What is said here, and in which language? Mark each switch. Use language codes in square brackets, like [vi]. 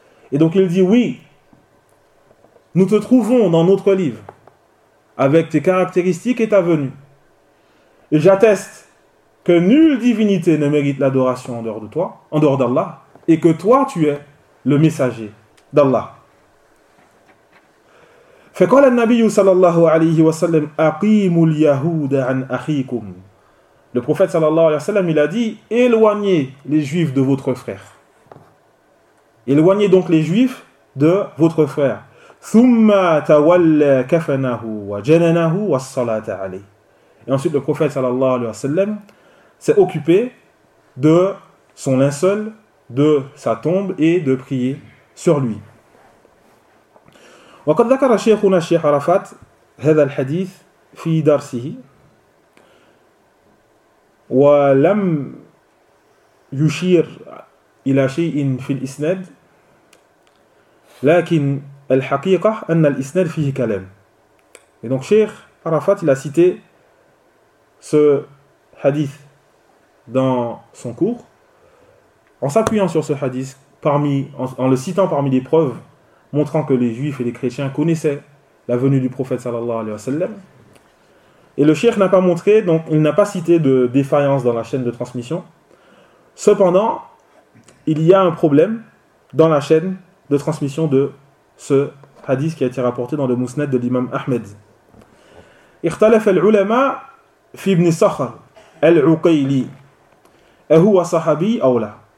[fr] Et donc il dit, oui, nous te trouvons dans notre livre avec tes caractéristiques et ta venue. Et j'atteste que nulle divinité ne mérite l'adoration en dehors de toi, en dehors d'Allah, et que toi tu es le messager d'Allah. [ar] فقال النبي صلى الله عليه وسلم أقيم اليهود عن أخيكم. [fr] Le prophète صلى الله عليه وسلم il a dit, éloignez les juifs de votre frère. Éloignez donc les juifs de votre frère. [ar] ثم تولى كفنه وجننه والصلاة عليه. [fr] Et ensuite le prophète صلى الله عليه وسلم s'est occupé de son linceul, de sa tombe et de prier sur lui. [ar] وقد ذكر شيخنا الشيخ عرفات هذا الحديث في درسه ولم يشير إلى شيء في الإسناد لكن الحقيقة أن الإسناد فيه كلام. [fr] Et donc شيخ عرفات il a cité ce hadith dans son cours en s'appuyant sur ce hadith en le citant parmi les preuves montrant que les juifs et les chrétiens connaissaient la venue du prophète sallallahu alayhi wa sallam. Et le cheikh n'a pas montré, donc il n'a pas cité de défaillance dans la chaîne de transmission. Cependant, il y a un problème dans la chaîne de transmission de ce hadith qui a été rapporté dans le Mousnad de l'imam Ahmed. [ar] Ikhtalaf al-ulama في ابن صخر العقيلي أهو صحابي أو لا.